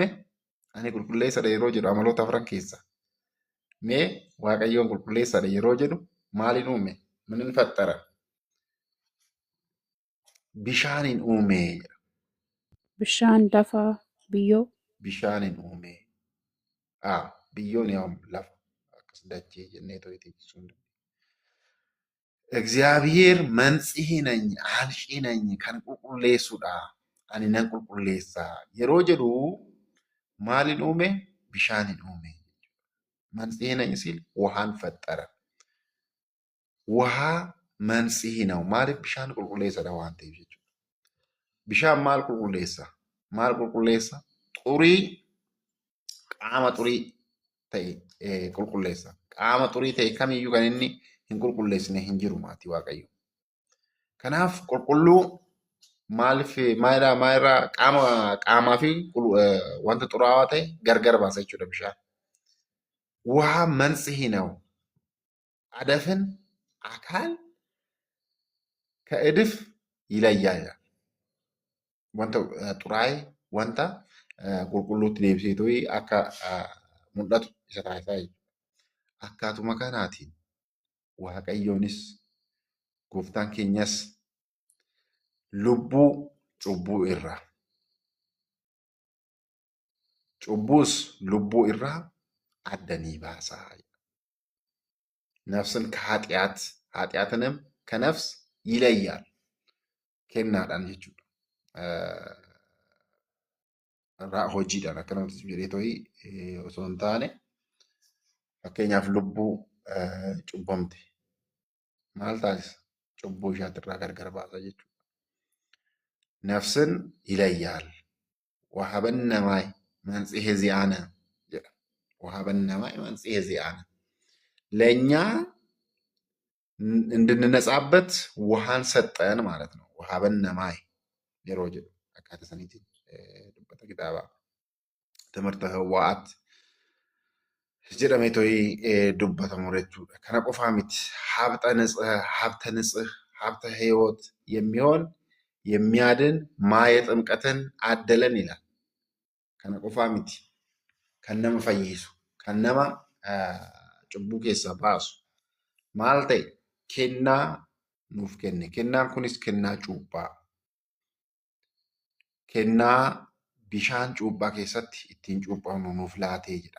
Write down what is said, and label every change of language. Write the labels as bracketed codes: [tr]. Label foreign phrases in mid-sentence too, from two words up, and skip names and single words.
[om] Ani qulqulleessadha yeroo jedhu amaloota afran keessa. Mee waaqayyoon qulqulleessadha yeroo jedhu maalin uume? Minin faxxara? Bishaanin uume jedha. Bishaan, lafa, biyyoo. Bishaanin uume. Biyyoon yaa'u lafa akkas dachee jennee to'itee ibsuu hin dandeenye. [am] እግዚአብሔር መንጽሔ ነኝ አንሺ ነኝ [om] kan qulqulleessudha. Ani nan qulqulleessa yeroo jedhu maalin uume? Bishaanin uume. [am] መንጽሔ ነኝ ሲል ውሃን ፈጠረ። ውሃ መንጽሔ ነው ማለት [om] bishaan qulqulleessadha waan ta'eef jechuudha. Bishaan maal qulqulleessa? Maal qulqulleessa? Xurii qaama xurii ta'e qulqulleessa. Qaama xurii ta'e kamiyyuu kan inni hin qulqulleessine hin jiru maatii waaqayyo. Kanaaf qulqulluu maaliif maalirraa qaamaa fi wanta xuraawaa ta'e gargar baasa jechuudha bishaan. [am] ውሃ መንጽሔ ነው አደፍን አካል ከእድፍ ይለያል። [om] wanta xuraa'e wanta qulqulluutti deebisee akka mul'atu isa taasisaa jechuudha. Akkaatuma kanaatiin Waaqayyoonis gooftaan keenyas lubbuu cubbuu irraa cubbuus lubbuu irraa addanii baasaa. [am] ነፍስን ከኃጢአት ኃጢአትንም ከነፍስ ይለያል [om] kennaadhaan jechuudha. Hojiidhaan akkanumatti jedhee osoo hin taane fakkeenyaaf lubbuu cubbamte maal taasisa? Cubbuu ishaatirraa gargar baasa jechuudha. [gez] Nafsin ይለያል ወሀበነማይ መንጽሔ ዚአነ jedha. ወሀበነማይ መንጽሔ ዚአነ [am] ለእኛ እንድንነጻበት ውሃን ሰጠን ማለት ነው። [om] ወሀበነማይ yeroo jedhu akkaataa saniitiin dubbata kitaaba ትምህርተ ህዋአት jedhamee dubbatamu jechuudha. Kana qofaa miti [am] ሀብተ ንጽህ ሀብተ ሕይወት የሚሆን የሚያድን ማየ ጥምቀትን አደለን ይላል። [om] Kana qofaa miti kan nama fayyisu kan nama cubbuu keessaa baasu maal ta'e kennaa nuuf kenne. Kennaan kunis kennaa cuuphaa. Kennaa bishaan cuuphaa keessatti ittiin cuuphamnu nuuf laatee jedha.